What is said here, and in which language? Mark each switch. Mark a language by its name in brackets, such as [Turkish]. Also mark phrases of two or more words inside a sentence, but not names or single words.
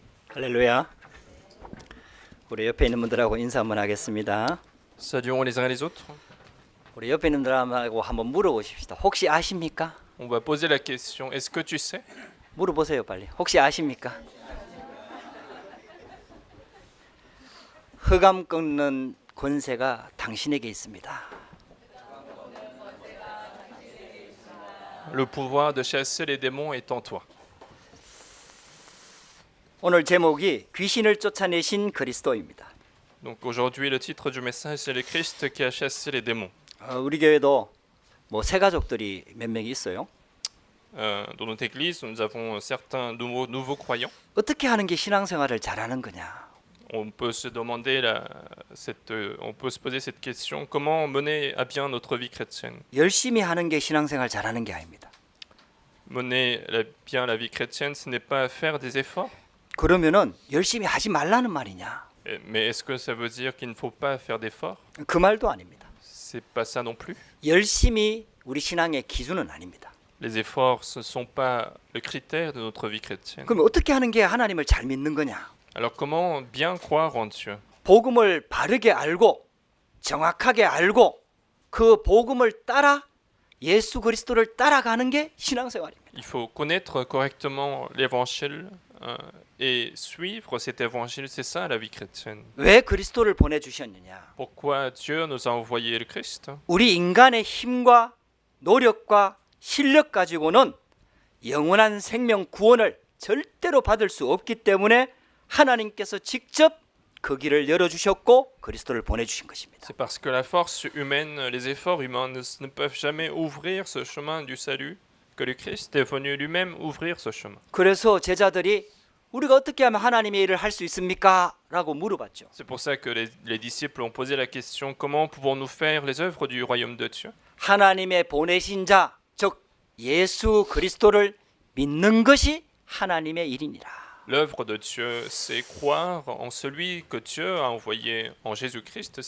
[Korean] 할렐루야. 우리 옆에 있는 분들하고 인사 한번 하겠습니다. [French] Saluons les uns les autres. [Korean] 우리 옆에 있는 분들하고 한번 물어보십시다. 혹시 아십니까? [French] On va poser la question, est-ce que tu sais? [Korean] 물어보세요 빨리. 혹시 아십니까? 흑암 꺾는 권세가 당신에게 있습니다. [French] Le pouvoir de chasser les démons est en toi. [Korean] 오늘 제목이 귀신을 쫓아내신 그리스도입니다. [French] Donc aujourd'hui, le titre du message, c'est le Christ qui a chassé les démons. [Korean] 우리 교회도 뭐 새 가족들이 몇 명이 있어요. [French] Dans notre église, nous avons certains nouveaux croyants. [Korean] 어떻게 하는 게 신앙생활을 잘하는 거냐? [French] On peut se demander, on peut se poser cette question, comment mener à bien notre vie chrétienne? [Korean] 열심히 하는 게 신앙생활 잘하는 게 아닙니다. [French] Mener bien la vie chrétienne, ce n'est pas faire des efforts. [Korean] 그러면은 열심히 하지 말라는 말이냐? [French] Mais est-ce que ça veut dire qu'il ne faut pas faire d'efforts? [Korean] 그 말도 아닙니다. [French] C'est pas ça non plus. [Korean] 열심히 우리 신앙의 기준은 아닙니다. [French] Les efforts, ce ne sont pas le critère de notre vie chrétienne. [Korean] 그럼 어떻게 하는 게 하나님을 잘 믿는 거냐? [French] Alors comment bien croire en Dieu? [Korean] 복음을 바르게 알고 정확하게 알고 그 복음을 따라 예수 그리스도를 따라가는 게 신앙생활입니다. [French] Il faut connaître correctement l'évangile et suivre cet évangile, c'est ça la vie chrétienne. [Korean] 왜 그리스도를 보내주셨느냐? [French] Pourquoi Dieu nous a envoyé le Christ? [Korean] 우리 인간의 힘과 노력과 실력 가지고는 영원한 생명 구원을 절대로 받을 수 없기 때문에 하나님께서 직접 그 길을 열어주셨고 그리스도를 보내주신 것입니다. [French] C'est parce que la force humaine, les efforts humains ne peuvent jamais ouvrir ce chemin du salut, que le Christ est venu lui-même ouvrir ce chemin. [Korean] 그래서 제자들이 우리가 어떻게 하면 하나님의 일을 할 수 있습니까? 라고 물어봤죠. [French] C'est pour ça que les disciples ont posé la question, comment pouvons-nous faire les œuvres du royaume de Dieu? [Korean] 하나님의 보내신 자, 즉 예수 그리스도를 믿는 것이 하나님의 일이니라. [French] L'œuvre de Dieu, c'est croire en celui que Dieu a envoyé en Jésus-Christ.